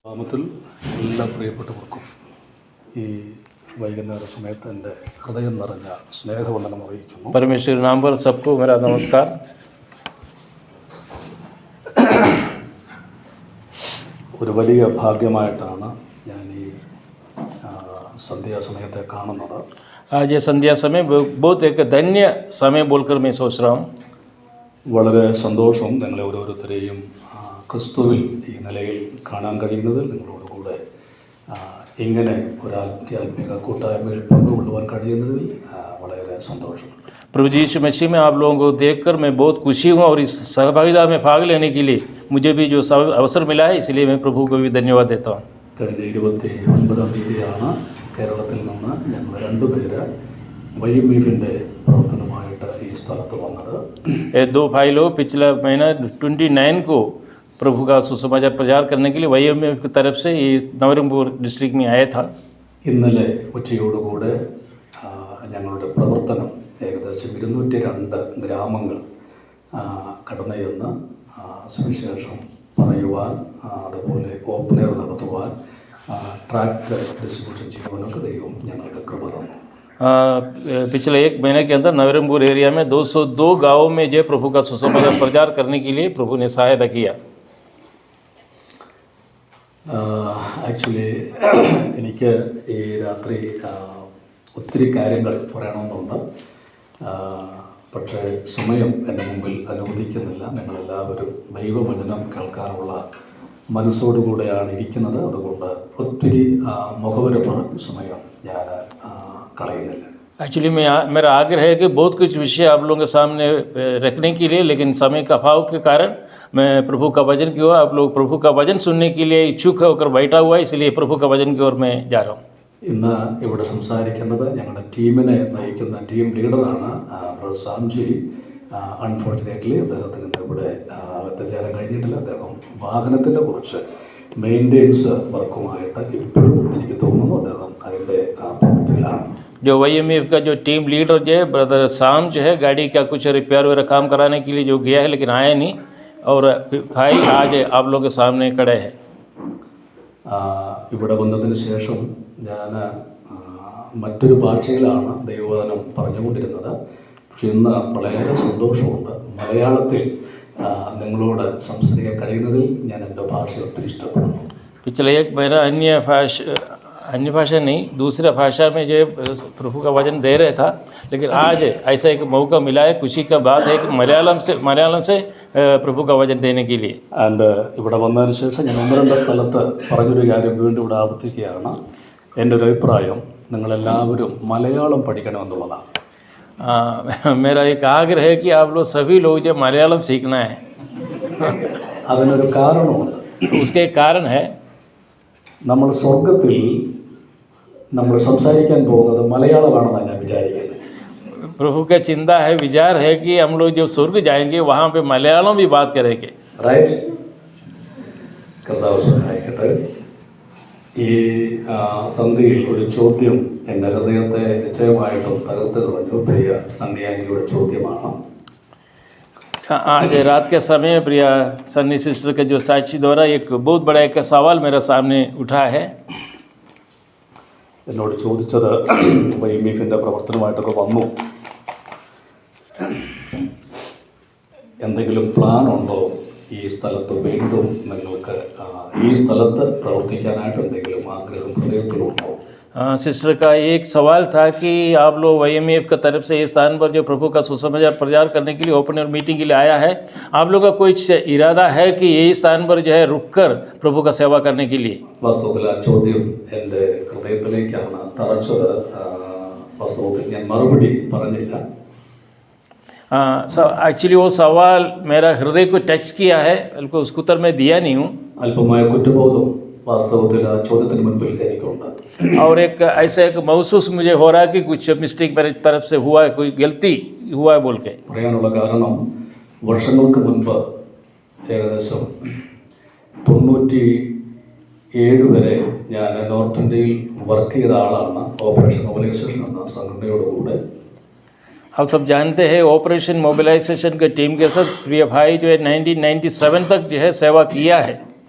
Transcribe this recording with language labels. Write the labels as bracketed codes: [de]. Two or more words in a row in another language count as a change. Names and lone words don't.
[ml] നാമത്തിൽ എല്ലാ പ്രിയപ്പെട്ടവർക്കും ഈ വൈകുന്നേര സമയത്ത് എൻ്റെ ഹൃദയം നിറഞ്ഞ സ്നേഹവന്ദനം അറിയിക്കുന്നു. [hi] परमेश्वर नाम पर सबको मेरा नमस्कार. [ml] ഒരു വലിയ ഭാഗ്യമായിട്ടാണ് ഞാൻ ഈ സന്ധ്യാസമയത്തെ കാണുന്നത്. [hi] आज ये संध्या समय बहुत एक धन्य समय बोलकर मैं सोच रहा हूँ. [ml] വളരെ സന്തോഷം നിങ്ങളെ ഓരോരുത്തരെയും ക്രിസ്തുവിൽ ഈ നിലയിൽ കാണാൻ കഴിയുന്നതിൽ, നിങ്ങളോടുകൂടെ ഇങ്ങനെ ഒരു ആത്മീയ കൂട്ടായ്മയിൽ പങ്കുകൊള്ളുവാൻ കഴിയുന്നതിൽ വളരെ സന്തോഷം. [hi] प्रभु जी यीशु मसीह में आप लोगों को देखकर मैं बहुत खुशी हूँ और इस सहभागिता में भाग लेने के लिए मुझे भी जो अवसर मिला है, इसलिए मैं प्रभु को भी धन्यवाद देता हूँ. [ml] കഴിഞ്ഞ 29-ാം തീയതിയാണ് കേരളത്തിൽ നിന്ന് ഞങ്ങൾ രണ്ടുപേര് YMFൻ്റെ പ്രവർത്തനമായിട്ട് ഈ സ്ഥലത്ത് വന്നത്. [hi] ये दो भाई लोग पिछला महीना 29 को प्रभु का सुसमाचार प्रचार करने के लिए YMF की तरफ से ये नवरंगपुर डिस्ट्रिक्ट में आया था. [ml] ഇന്നലെ ഉച്ചയോടുകൂടെ ഞങ്ങളുടെ പ്രവർത്തനം ഏകദേശം 202 ഗ്രാമങ്ങൾ കടന്നു ചെന്ന് സുവിശേഷം പറയുവാൻ, അതുപോലെ [en] open air [ml] നടത്തുവാൻ, [en] tract distribution [ml] ചെയ്യുവാനൊക്കെ ദൈവം ഞങ്ങൾക്ക് കൃപ തന്നു. [hi] पिछले एक महीने के अंदर नवरंगपुर एरिया में 202 गाँवों में जो प्रभु का सुसमाचार प्रचार करने के लिए प्रभु ने सहायता किया. [ml] ആക്ച്വലി എനിക്ക് ഈ രാത്രി ഒത്തിരി കാര്യങ്ങൾ പറയണമെന്നുണ്ട്. പക്ഷേ സമയം എൻ്റെ മുമ്പിൽ അനുവദിക്കുന്നില്ല. നിങ്ങളെല്ലാവരും ദൈവവചനം കേൾക്കാനുള്ള മനസ്സോടുകൂടെയാണ് ഇരിക്കുന്നത്. അതുകൊണ്ട് ഒത്തിരി മുഖവര പറഞ്ഞ സമയം ഞാൻ കളയുന്നില്ല. [hi] एक्चुअली मेरा आग्रह है कि बहुत कुछ विषय आप लोगों के सामने रखने के लिए, लेकिन समय का अभाव के कारण मैं प्रभु का वचन की ओर, आप लोग प्रभु का वचन सुनने के लिए इच्छुक होकर बैठा हुआ है, इसलिए प्रभु का वचन की ओर मैं जा रहा हूँ. [ml] ഇന്ന് ഇവിടെ സംസാരിക്കേണ്ടത് ഞങ്ങളുടെ ടീമിനെ നയിക്കുന്ന [en] team leader [ml] ബ്രദർ സാംജി. അൺഫോർച്ചുനേറ്റ്ലി അദ്ദേഹത്തിന് ഇന്ന് ഇവിടെ എത്തിച്ചേരാൻ കഴിഞ്ഞിട്ടില്ല. അദ്ദേഹം വാഹനത്തിൻ്റെ കുറച്ച് [en] maintenance work [ml] ഇപ്പോഴും എനിക്ക് തോന്നുന്നു അദ്ദേഹം അതിൻ്റെ പ്രവൃത്തിയിലാണ്. [hi] जो YMF का जो [en] team leader [hi] जो है ब्रदर साम जो है, गाड़ी का कुछ रिपेयर वगैरह काम कराने के लिए जो गया है, लेकिन आया नहीं. और भाई आज आप लोगों के सामने खड़े हैं. [ml] ഇവിടെ വന്നതിന് ശേഷം ഞാൻ മറ്റൊരു ഭാഷയിലാണ് ദൈവവചനം പറഞ്ഞുകൊണ്ടിരുന്നത്. പക്ഷെ ഇന്ന് വളരെ സന്തോഷമുണ്ട്. മലയാളത്തിൽ നിങ്ങളോട് സംസാരിക്കാൻ കഴിയുന്നതിൽ ഞാൻ എൻ്റെ ഭാഷ ഒത്തിരി ഇഷ്ടപ്പെടുന്നു. [hi] पिछले एक महीना अन्य भाषा नहीं, दूसरा भाषा में जो प्रभु का वचन दे रहा था, लेकिन आज ऐसा एक मौका मिला है. खुशी का बात है कि मलयालम से प्रभु का वचन देने के लिए. [ml] ആൻഡ് ഇവിടെ വന്നതിന് ശേഷം ഞാൻ 1-2 സ്ഥലത്ത് പറഞ്ഞൊരു കാര്യം വീണ്ടും ഇവിടെ ആവർത്തിക്കുകയാണ്. എൻ്റെ ഒരു അഭിപ്രായം, നിങ്ങളെല്ലാവരും മലയാളം പഠിക്കണമെന്നുള്ളതാണ്. [hi] मेरा एक आग्रह है कि आप लोग सभी लोग जो मलयालम सीखना है. [ml] അതിനൊരു കാരണമുണ്ട്. [hi] उसके एक कारण है. [ml] നമ്മൾ സ്വർഗത്തിൽ നമ്മൾ സംസാരിക്കാൻ പോകുന്നത് മലയാളമാണെന്നാണ് ഞാൻ വിചാരിക്കുന്നത്. [hi] प्रभु का चिंता है, विचार है कि हम लोग जब स्वर्ग जाएंगे वहाँ पे मलयालम भी बात करेंगे. [ml] റൈറ്റ്? കർത്താവ് സഹായിക്കട്ടെ. ഈ സന്ധ്യയിൽ ഒരു ചോദ്യം എൻ്റെ ഹൃദയത്തെ നിശ്ചയമായിട്ടും തകർത്ത് കളഞ്ഞു. പ്രിയ സന്ധ്യാനിയുടെ ചോദ്യമാണ്. [hi] आज रात के समय प्रिया सन्नी सिस्टर के जो साक्षी द्वारा एक बहुत बड़ा एक सवाल मेरे सामने उठा है. [ml] എന്നോട് ചോദിച്ചത് YMFൻ്റെ പ്രവർത്തനമായിട്ടൊക്കെ വന്നു, എന്തെങ്കിലും പ്ലാൻ ഉണ്ടോ ഈ സ്ഥലത്ത് വീണ്ടും നിങ്ങൾക്ക് ഈ സ്ഥലത്ത് പ്രവർത്തിക്കാനായിട്ട് എന്തെങ്കിലും ആഗ്രഹം ഹൃദയത്തിലുണ്ടോ? [hi] सिस्टर का एक सवाल था कि आप लोग YMF की तरफ से इस स्थान पर जो प्रभु का सुसमाचार प्रचार करने के लिए [en] open air meeting [hi] के लिए आया है, आप लोगों का कोई इरादा है कि यही स्थान पर जो है रुककर प्रभु का सेवा करने के लिए? [ml] വാസ്തവത്തിൽ ആ ചോദ്യം എൻ്റെ ഹൃദയത്തിലേക്കാണ് തറച്ചത്. വാസ്തവത്തിൽ ഞാൻ മറുപടി പറഞ്ഞില്ല. [hi] एक्चुअली वो सवाल मेरा हृदय को टच किया है, बल्कि उसको उत्तर मैं दिया नहीं हूँ. [ml] അല്പമായ കുറ്റബോധം വാസ്തവത്തിൽ ആ ചോദ്യത്തിന് മുൻപിൽ എനിക്കുണ്ട്. [hi] और एक ऐसा एक महसूस मुझे हो रहा है कि कुछ मिस्टेक मेरी तरफ से हुआ है, कोई गलती हुआ है बोल के. [ml] പറയാനുള്ള കാരണം, വർഷങ്ങൾക്ക് മുൻപ് ഏകദേശം 97 വരെ ഞാൻ നോർത്ത് ഇന്ത്യയിൽ വർക്ക് ചെയ്ത ആളാണ്. ഓപ്പറേഷൻ മൊബിലൈസേഷൻ എന്ന സംഘടനയോടുകൂടെ. [hi] आप सब जानते हैं ऑपरेशन मोबिलाइजेशन के टीम के साथ प्रिय भाई जो है 1997 तक जो है सेवा किया है.